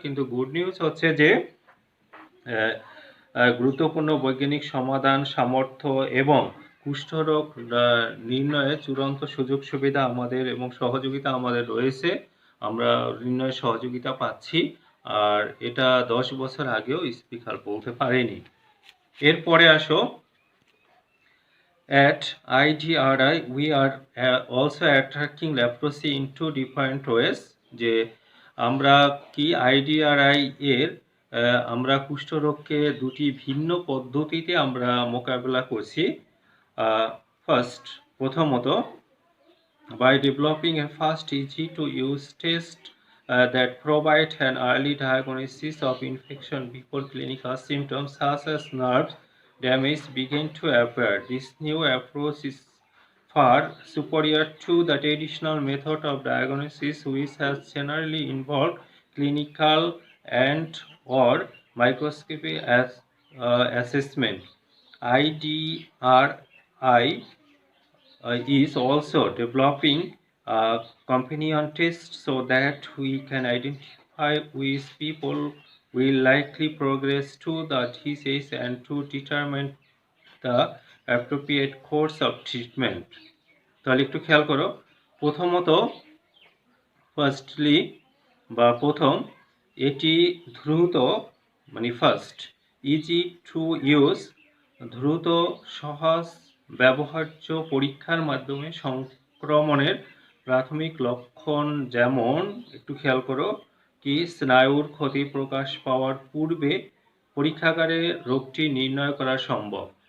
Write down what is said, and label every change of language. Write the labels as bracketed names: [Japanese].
[Bangla] কিন্তু good news হচ্ছে যে গুরুত্বপূর্ণ বৈজ্ঞানিক সমাধান, সামর্থ্য এবং কুষ্ঠরোগ নির্ণয়ে চূড়ান্ত সুযোগ সুবিধা আমাদের এবং সহযোগিতা আমাদের রয়েছে। আমরা নির্ণয়ে সহযোগিতা পাচ্ছি, আর এটা 10 বছর আগেও স্পিকার বলতে পারেনি। এরপরে আসো, [English] at IDRI we are also attacking leprosy in two different ways. যে আমরা কি IDRI এর আমরা কুষ্ঠরোগকে দুটি ভিন্ন পদ্ধতিতে আমরা মোকাবেলা করছি। ফার্স্ট, প্রথমত, by developing a fast, easy to use test that provide an early diagnosis of infection before clinical symptoms such as nerve damage begin to appear. This new approach is far superior to the traditional method of diagnosis, which has generally involved clinical and or microscopy assessment. IDRI is also developing companion test so that we can identify which people will likely progress to the disease and to determine the appropriate course of treatment. [Bangla] তাহলে একটু খেয়াল করো, প্রথমত firstly বা প্রথম, এটি দ্রুত মানে [English] fast easy to use, [Bangla] দ্রুত সহজ ব্যবহার্য পরীক্ষার মাধ্যমে সংক্রমণের প্রাথমিক লক্ষণ, যেমন একটু খেয়াল করো কি স্নায়ুর ক্ষতি প্রকাশ পাওয়ার পূর্বে পরীক্ষাগারে রোগটি নির্ণয় করা সম্ভব।